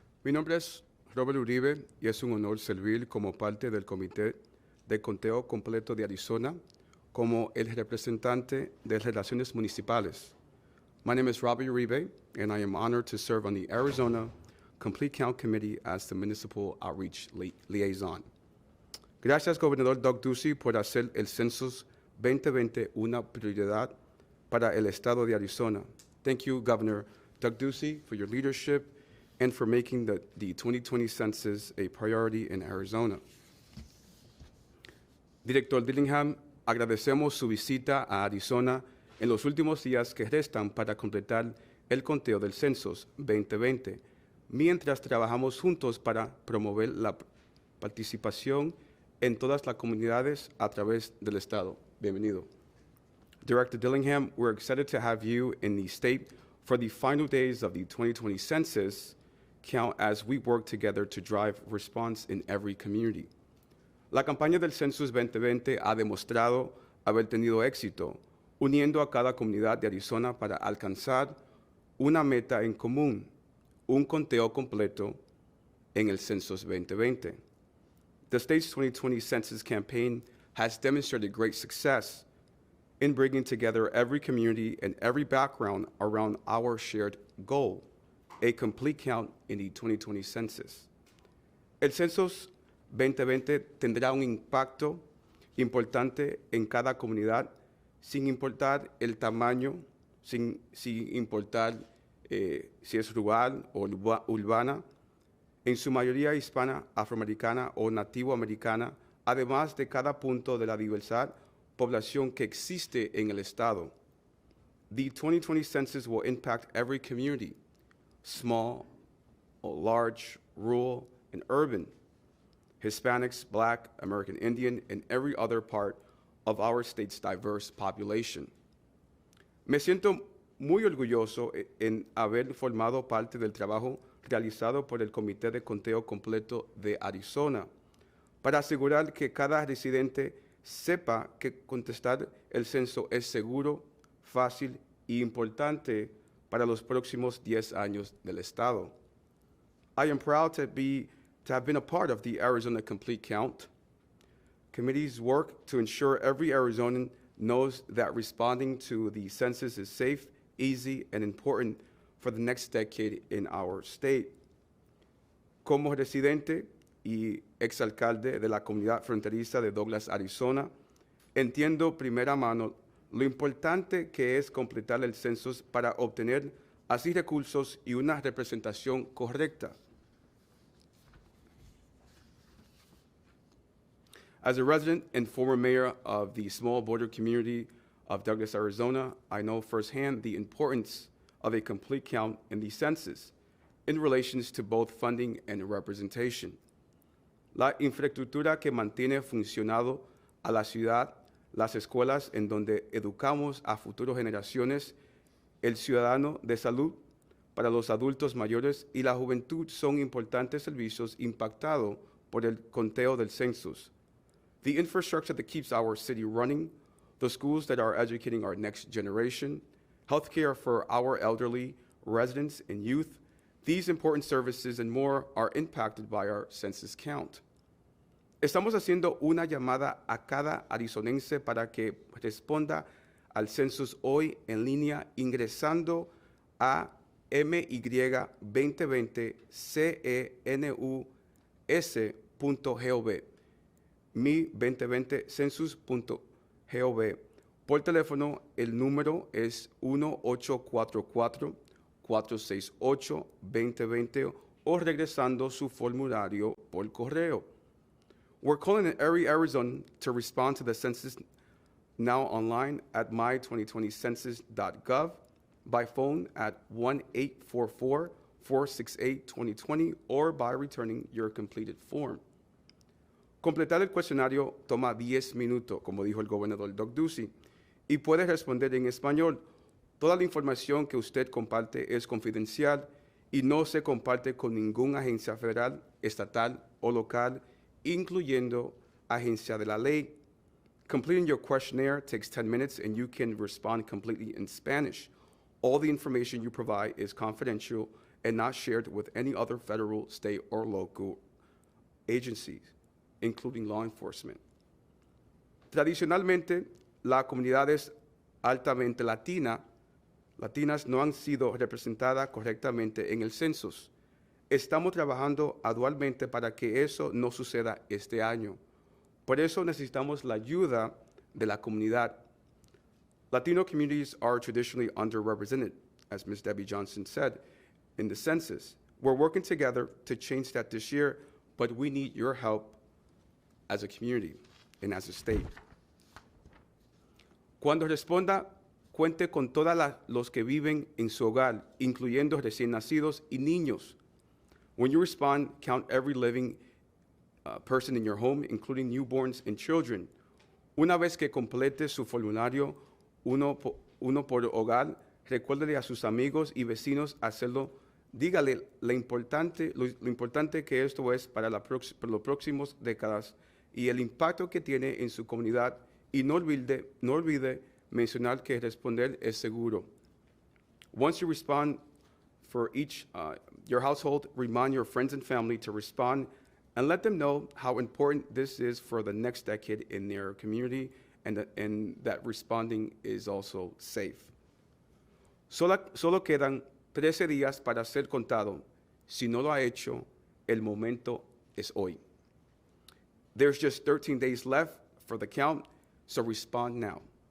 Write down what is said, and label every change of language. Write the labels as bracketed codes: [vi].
[es] Mi nombre es Robert Uribe y es un honor servir como parte del Comité de Conteo Completo de Arizona como el representante de Relaciones Municipales. [en] My name is Robert Uribe, and I am honored to serve on the Arizona Complete Count Committee as the Municipal Outreach Liaison. [es] Gracias, Gobernador Doug Ducey, por hacer el Census 2020 una prioridad para el estado de Arizona. [en] Thank you, Governor Doug Ducey, for your leadership and for making the 2020 census a priority in Arizona. [es] Director Dillingham, agradecemos su visita a Arizona en los últimos días que restan para completar el conteo del Census 2020, mientras trabajamos juntos para promover la participación en todas las comunidades a través del estado. Bienvenido. [en] Director Dillingham, we're excited to have you in the state for the final days of the 2020 census count as we work together to drive response in every community. [es] La campaña del Census 2020 ha demostrado haber tenido éxito, uniendo a cada comunidad de Arizona para alcanzar una meta en común, un conteo completo en el Census 2020. [en] The state's 2020 census campaign has demonstrated great success in bringing together every community and every background around our shared goal, a complete count in the 2020 census. [es] El Census 2020 tendrá un impacto importante en cada comunidad, sin importar el tamaño, sin importar si es rural o urbana, en su mayoría hispana, afroamericana o nativoamericana, además de cada punto de la diversidad población que existe en el estado. [en] The 2020 census will impact every community, small, large, rural, and urban, Hispanics, Black, American Indian, and every other part of our state's diverse population. [es] Me siento muy orgulloso en haber formado parte del trabajo realizado por el Comité de Conteo Completo de Arizona para asegurar que cada residente sepa que contestar el censo es seguro, fácil y importante para los próximos 10 años del estado. [en] I am proud to have been a part of the Arizona Complete Count Committee's work to ensure every Arizonan knows that responding to the census is safe, easy, and important for the next decade in our state. [es] Como residente y exalcalde de la comunidad fronteriza de Douglas, Arizona, entiendo primera mano lo importante que es completar el census para obtener así recursos y una representación correcta. [en] As a resident and former mayor of the small border community of Douglas, Arizona, I know firsthand the importance of a complete count in the census in relations to both funding and representation. [es] La infraestructura que mantiene funcionado a la ciudad, las escuelas en donde educamos a futuras generaciones, el ciudadano de salud para los adultos mayores y la juventud son importantes servicios impactados por el conteo del census. [en] The infrastructure that keeps our city running, the schools that are educating our next generation, healthcare for our elderly, residents, and youth, these important services and more are impacted by our census count. [es] Estamos haciendo una llamada a cada arizonense para que responda al census hoy en línea ingresando a my2020cenus.gov, mi2020census.gov. Por teléfono, el número es 1-844-468-2020 o regresando su formulario por correo. [en] We're calling on every Arizonan to respond to the census now online at my2020census.gov, by phone at 1-844-468-2020, or by returning your completed form. [es] Completar el cuestionario toma 10 minutos, como dijo el gobernador Doug Ducey, y puede responder en español. Toda la información que usted comparte es confidencial y no se comparte con ninguna agencia federal, estatal o local, incluyendo agencia de la ley. [en] Completing your questionnaire takes 10 minutes and you can respond completely in Spanish. All the information you provide is confidential and not shared with any other federal, state, or local agencies, including law enforcement. [es] Tradicionalmente, las comunidades altamente latinas no han sido representadas correctamente en el census. Estamos trabajando arduamente para que eso no suceda este año. Por eso necesitamos la ayuda de la comunidad. [en] Latino communities are traditionally underrepresented, as Ms. Debbie Johnson said, in the census. We're working together to change that this year, but we need your help as a community and as a state. [es] Cuando responda, cuente con todos los que viven en su hogar, incluyendo recién nacidos y niños. [en] When you respond, count every living person in your home, including newborns and children. [es] Una vez que complete su formulario, uno por hogar, recuérdele a sus amigos y vecinos hacerlo. Dígale lo importante que esto es para las próximas décadas y el impacto que tiene en su comunidad. Y no olvide mencionar que responder es seguro. [en] Once you respond for your household, remind your friends and family to respond and let them know how important this is for the next decade in their community and that responding is also safe. [es] Solo quedan 13 días para ser contado. Si no lo ha hecho, el momento es hoy. [en] There's just 13 days left for the count, so respond now.